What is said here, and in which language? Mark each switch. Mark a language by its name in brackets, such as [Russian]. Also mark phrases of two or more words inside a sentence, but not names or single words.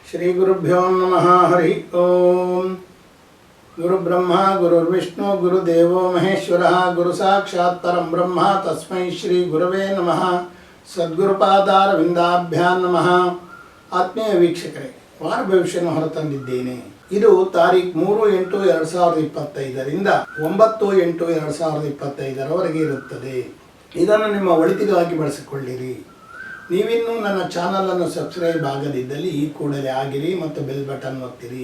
[Sanskrit] ಶ್ರೀ ಗುರುಭ್ಯೋ ನಮಃ. ಹರಿ ಓಂ. ಗುರುಬ್ರಹ್ಮ ಗುರುರ್ವಿಷ್ಣು ಗುರುದೇವೋ ಮಹೇಶ್ವರ ಗುರು ಸಾಕ್ಷಾತ್ ಪರಂ ಬ್ರಹ್ಮ ತಸ್ಮೈ ಶ್ರೀ ಗುರವೇ ನಮಃ. ಸದ್ಗುರುಪಾದಾರವಿಂದಾಭ್ಯಾಂ ನಮಃ. [Kannada] ಆತ್ಮೀಯ ವೀಕ್ಷಕರೇ, ವಾರ ಭವಿಷ್ಯವನ್ನು ಹೊರತಂದಿದ್ದೇನೆ. ಇದು ತಾರೀಖು 3/8/2025 9/8/2025 ಇರುತ್ತದೆ. ಇದನ್ನು ನಿಮ್ಮ ಒಳಿತಿಗಾಗಿ ಬಳಸಿಕೊಳ್ಳಿರಿ. ನೀವಿನ್ನೂ ನನ್ನ ಚಾನಲನ್ನು ಸಬ್ಸ್ಕ್ರೈಬ್ ಆಗದಿದ್ದಲ್ಲಿ ಈ ಕೂಡಲೇ ಆಗಿರಿ ಮತ್ತು ಬೆಲ್ ಬಟನ್ ಒತ್ತಿರಿ.